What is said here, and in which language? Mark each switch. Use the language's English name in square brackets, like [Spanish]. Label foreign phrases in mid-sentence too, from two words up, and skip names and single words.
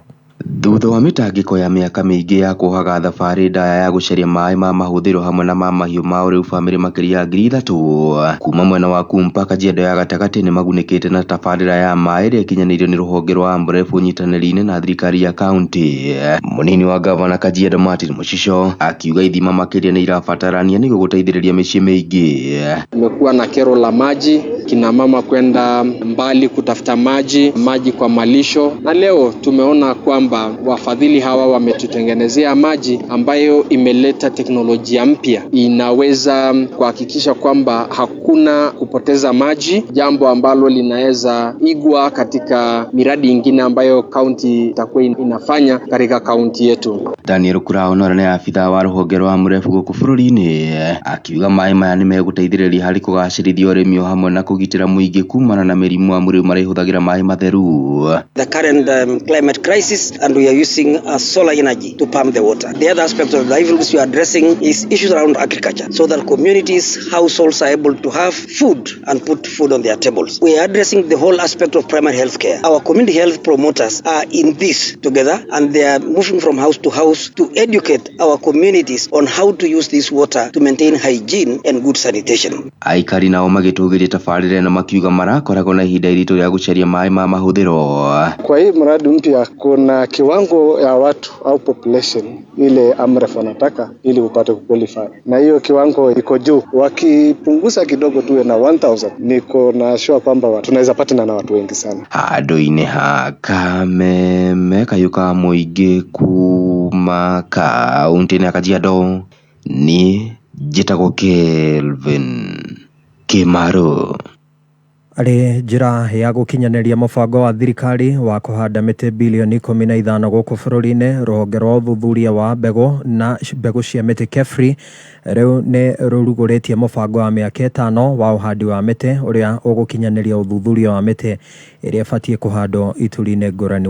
[Kikuyu] Thutha wa mitangiko ya miaka mingi ya kuhaga thabarĩ ndaya ya guceria maĩ ma mahũthĩro hamwe na ma mahiũ mao, rĩu family makeria 3,000 kuma mwena wa Kumpa Kajiado ya gatagati ni magunĩkĩte na tabarĩra ya maĩ ĩrĩa ĩkinyanĩirio nĩ rũhonge rwa mbere ũnyitanĩri-inĩ na thirikari ya kaunti. Mũnini wa gavana Kajiado Martin Mũcico akiuga ithima makĩria nĩ irabatarania nĩguo gũteithĩrĩria mĩciĩ mĩingĩ. [Swahili] Tumekuwa na kero la maji, kina mama kwenda mbali kutafuta maji kwa malisho, na leo tumeona kwamba kwamba wafadhili hawa wametutengenezea maji ambayo imeleta teknolojia mpya, inaweza kuhakikisha kwamba hakuna kupoteza maji, jambo ambalo linaweza igwa katika miradi ingine ambayo kaunti itakuwa inafanya katika kaunti yetu. [Kikuyu] Daniel Kuraonora ni afitha wa ruhonge rwa murefu guku bururi-ini akiuga mai maya ni meguteithĩrĩria harĩ kũgacĩrithia ũrĩmi hamwe na kũgitĩra mũingĩ kumana na mĩrimũ amwe marĩhũthagĩra mai matheru. [English] The current climate crisis, and we are using solar energy to pump the water. The other aspect of the issues we are addressing is issues around agriculture, so that communities, households are able to have food and put food on their tables. We are addressing the whole aspect of primary health care. Our community health promoters are in this together, and they are moving from house to house to educate our communities on how to use this water to maintain hygiene and good sanitation. [Kikuyu] Aikari nao magĩtũgĩria tabarĩra na makiuga marakoragwo na ihinda iritũ rĩa gũcaria maĩ ma mahũthĩro. [Swahili] Kwa hii mradi mpya kuna kiwango ya watu au population ile AMREF wanataka ili upate kuqualify, na hiyo kiwango iko juu. Wakipunguza kidogo tuwe na 1000, niko na sure kwamba tunaweza patana na watu wengi sana. [Kikuyu] Handũ-inĩ ha Kameme kayuka mũingĩ kuma kaunti-inĩ ya Kajiado ni njĩtagwo Kelvin Kimaro. Arĩ njĩra ya gũkinyanĩria mũbango wa thirikari wa kũhanda mĩtĩ bilioni 15 gũkũ bũrũri-inĩ, rũhonge rwa ũthuthuria wa mbegũ na mbegũ cia mĩtĩ KEFRI rĩu nĩ rũrugũrĩtie mũbango wa mĩaka 5 wa ũhandi wa mĩtĩ ũrĩa ũgũkinyanĩria ũthuthuria wa mĩtĩ ĩrĩa ĩbatiĩ kũhandwo ituri-inĩ ngũrani.